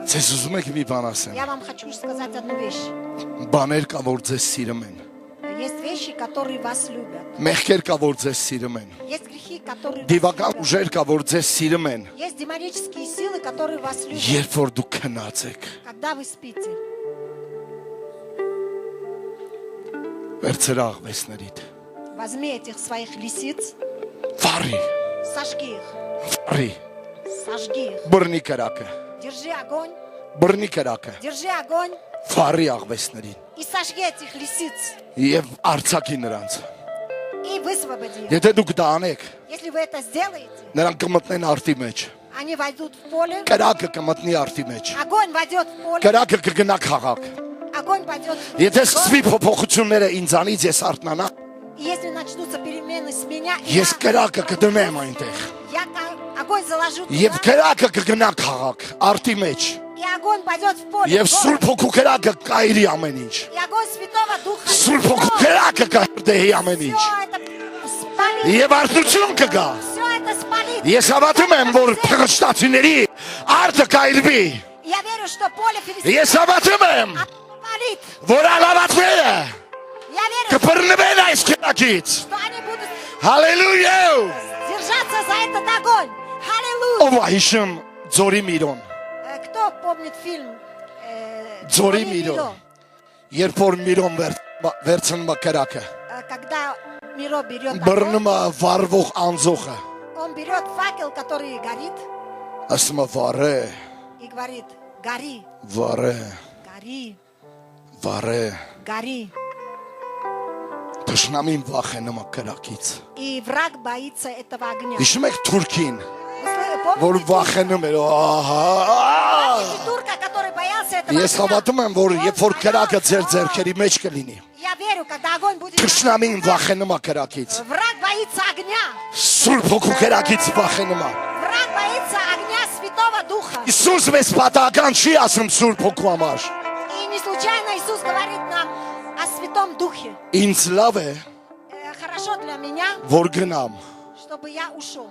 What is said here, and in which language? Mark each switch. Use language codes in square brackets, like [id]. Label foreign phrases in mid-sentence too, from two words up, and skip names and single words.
[hy] Ձեզ ուզում եք մի բան ասեմ։ [ru] Я вам хочу сказать одну вещь. [hy] Բաներ կա, որ ձեզ սիրում են։ [ru] Есть вещи, которые вас любят. [hy] Մեղքեր կա, որ ձեզ սիրում են։ [ru] Есть грехи, которые вас [hy] Դիվական [ru] любят. [hy] ուժեր կա, որ ձեզ սիրում են։ [ru] Есть демонические силы, которые вас любят. [hy] Երբ որ դուք քնած եք, [ru] Когда вы спите, [hy] վերցրա աղվեսներիդ։ [ru] возьми этих своих лисиц, [hy] Վարի, [ru] сожги их. [hy] վարի, [ru] Сожги их. [hy] բռնի կրակը, [ru] Держи огонь. [hy] բռնի կրակը, [ru] Держи огонь. [hy] վարի աղվեսներին [ru] И сожги этих лисиц. [hy] եւ արցակի նրանց։ [ru] И высвободи их. [hy] Եթե դուք դա անեք, [ru] Если вы это сделаете, [hy] նրանք կմտնեն արտի մեջ։ [ru] они войдут в поле. [hy] Կրակը կմտնի արտի մեջ։ [ru] Огонь войдет в поле. [hy] Կրակը կգնա քաղաք։ [ru] Огонь пойдет в [hy] Եթե [ru] город. [hy] սկսվի փոփոխությունները ինձանից ես արթնանա, [ru] И если начнутся перемены с меня, [hy] ես կրակը կդնեմ այնտեղ։ [ru] я огонь заложу [hy] Եվ [ru] туда, [hy] կրակը կգնա քաղաք, արտի մեջ։ [ru] и огонь пойдет в поле. [hy] Եվ [ru] в город. [hy] Սուրբ Հոգու կրակը կայրի ամեն ինչ։ [ru] И огонь Святого Духа. [hy] Սուրբ Հոգու կրակը կհրդեհի ամեն ինչ։ [ru] Все это спалит. [hy] Եվ արդյունք կգա։ [ru] Все это спалит. [hy] Ես հավատում եմ, որ փղշտացիների արտը կայրվի։ [ru] Я верю, что поле филистимлян [hy] Ես հավատում եմ, [ru] спалит. [hy] որ ալավատները [ru] Я верю, [hy] կբռնվեն այս կրակից։ [ru] что они будут [hy] Հալելույա։ [ru] держаться за этот огонь. Аллилуйя. [hy] Ով է հիշում Ձորի Միրոն։ [ru] Кто помнит фильм [hy] Ձորի [ru] «Горе [hy] Միրոն։ [ru] Миро»? [hy] Երբ որ Միրոն վերցնում է կրակը, [ru] Когда Миро берет огонь, [hy] բռնում է վառվող անձողը, [ru] он берет факел, который горит, [hy] ասում է վառե, [ru] и говорит: гори, [hy] վառե, [ru] гори, [hy] վառե։ [ru] гори. [hy] Թշնամին վախենում է կրակից։ [ru] И враг боится этого огня. [hy] Հիշում եք Թուրքին, [ru] Вы [hy] որ [ru] помните [hy] վախենում էր, ահա։ [ru] турка, который боялся этого [hy] Ես [ru] огня? [hy] հավատում եմ, որ [ru] Он [hy] երբ որ կրակը ձեր [ru] боялся. [hy] ձեռքերի մեջ կլինի, [ru] Я верю, когда огонь будет... [hy] թշնամին վախենում է կրակից։ [ru] Враг боится огня. [hy] Սուրբ Հոգու կրակից վախենում է։ [ru] Враг боится огня Святого Духа. [hy] Իսուս մեզ պատահական չի ասում Սուրբ Հոգու համար։ [ru] И не случайно Иисус говорит нам о Святом Духе. [hy] Ինձ լավ է, [ru] Хорошо для меня, [hy] որ գնամ, [ru] чтобы я ушел.